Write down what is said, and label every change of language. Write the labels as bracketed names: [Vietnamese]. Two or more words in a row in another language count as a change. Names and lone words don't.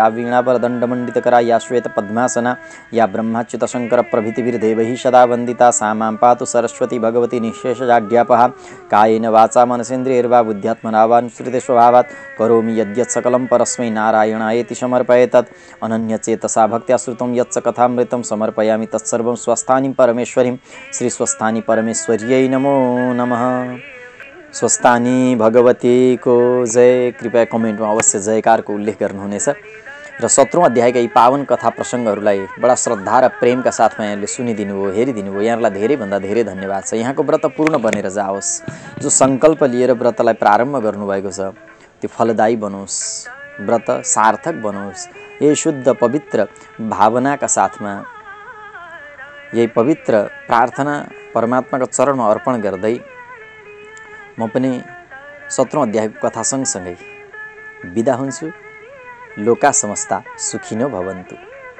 [Sanskrit] वीणावरदण्डमण्डितकरा या श्वेतपद्मासना या ब्रह्माच्युत शङ्कर प्रभृतिभिर्देवैः सदा वन्दिता सा मां पातु सरस्वती भगवती निःशेषजाड्यापहा कायेन वाचा मनसेन्द्रियैर्वा बुद्ध्यात्मना वा नुसृते स्वभावात् करोमि यद्यत् सकलं परस्मै नारायणायेति समर्पये तत् अनन्यचेतसा भक्त्या श्रुतं यच्च कथामृतं समर्पयामि तत्सर्वं स्वस्थानी परमेश्वरीं श्री स्वस्थानी परमेश्वर्यै नमो नमः। [Nepali] स्वस्थानी भगवती को जय। कृपया कमेन्टमा अवश्य जयकारको उल्लेख गर्नुहुनेछ र 17औं अध्यायका यी पावन कथा प्रसङ्गहरूलाई बडा श्रद्धा र प्रेमका साथमा यहाँले सुनिदिनु भयो, हेरिदिनु भयो। यहाँलाई धेरैभन्दा धेरै धन्यवाद छ। यहाँको व्रत पूर्ण बनेर जाओस्। जो सङ्कल्प लिएर व्रतलाई प्रारम्भ गर्नुभएको छ त्यो फलदायी बनोस्, व्रत सार्थक बनोस्। यही शुद्ध पवित्र भावनाका साथमा यही पवित्र प्रार्थना परमात्माको चरणमा अर्पण गर्दै म पनि 17औं अध्यायको कथा सँगसँगै बिदा हुन्छु। [Sanskrit] लोका समस्ता सुखिनो भवन्तु।